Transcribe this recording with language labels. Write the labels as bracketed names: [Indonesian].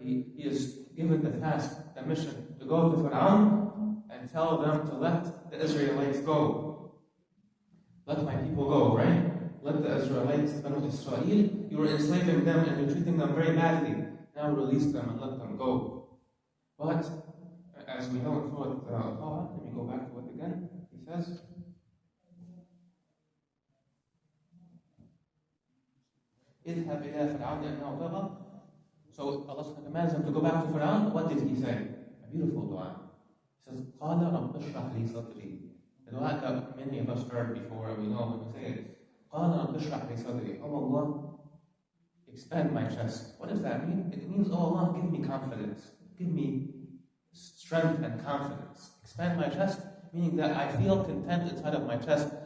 [English] He is given the task, the mission, to go to Fir'aun and tell them to let the Israelites go. Let my people go, right? Let the Israelites, Banu Israel, you were enslaving them and you're treating them very badly. Now release them and let them go. But, as we know in Surah Taha, let me go back to it again. He says, [Arabic] اذهب إلى فرعون إنه طغى. [English] So Allah commands him to go back to Fir'aun. What did he say? A beautiful dua. He says, [Arabic] قَالَ رَبِّ اشْرَحْ لِي صَدْرِي. [English] The dua that many of us heard before, we know when we say it. [Arabic] قَالَ رَبِّ اشْرَحْ لِي صَدْرِي. [English] Oh Allah, expand my chest. What does that mean? It means, oh Allah, give me confidence. Give me strength and confidence. Expand my chest, meaning that I feel content inside of my chest.